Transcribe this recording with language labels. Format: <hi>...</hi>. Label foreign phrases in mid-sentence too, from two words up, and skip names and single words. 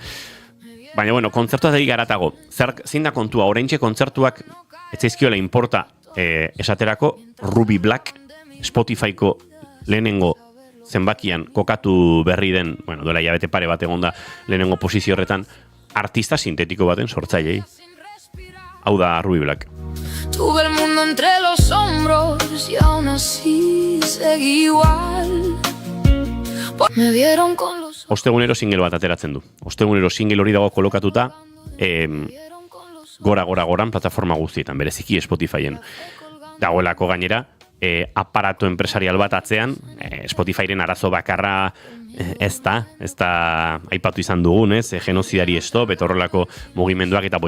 <eu>Baina, kontzertua zari garatago. Zein da kontua, oraintxe kontzertuak etzaizkiola inporta esaterako Ruby Black, Spotifyko lehenengo zenbakian kokatu berri den, duela hilabete pare bat egon da lehenengo posizio horretan, artista sintetiko baten sortzailei. Hau da Ruby Black.</eu> <es>Tuve el mundo entre los hombros y aún así seguí igual. Me dieron con los...</es> <eu>Ostegunero single bat ateratzen du. Ostegunero single hori dago kolokatuta goran plataforma guztietan, bereziki Spotifyen. Dagoelako gainera,</eu> <es>aparato empresarial</es> <eu>bat atzean, Spotifyren arazo bakarra ez da aipatu izan dugunez, genozidari stop, eta horrelako mugimenduak eta</eu>